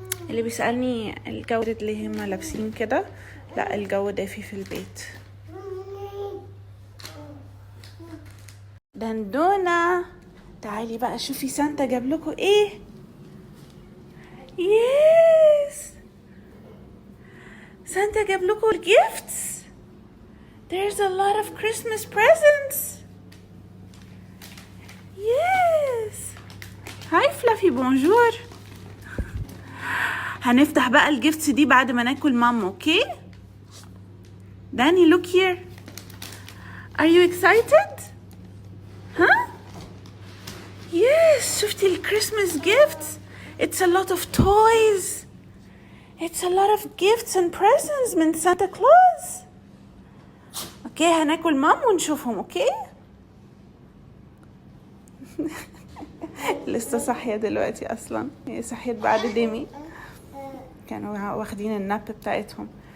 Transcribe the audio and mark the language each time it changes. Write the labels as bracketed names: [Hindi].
[Arabic] اللي بيسألني الجو اللي هما لابسين كده، لا الجو دافي في البيت. دندونة تعالي بقى شوفي سانتا جاب لكم ايه. يس سانتا جاب لكم الجيفتس. [English] There's a lot of Christmas presents. [Arabic] Yes. هاي فلافي بونجور. هنفتح بقى الجيفتس دي بعد ما ناكل ماما. اوكي داني [English] look here. Are you excited? Huh? Yes, [Arabic] شفتي الكريسماس gifts. [English] It's a lot of toys. It's a lot of gifts and presents [Arabic] من سانتا كلوز. اوكي هناكل مام ونشوفهم. اوكي لسه صاحية دلوقتي اصلا، هي صحيت بعد ديمي، كانوا واخدين الناب بتاعتهم.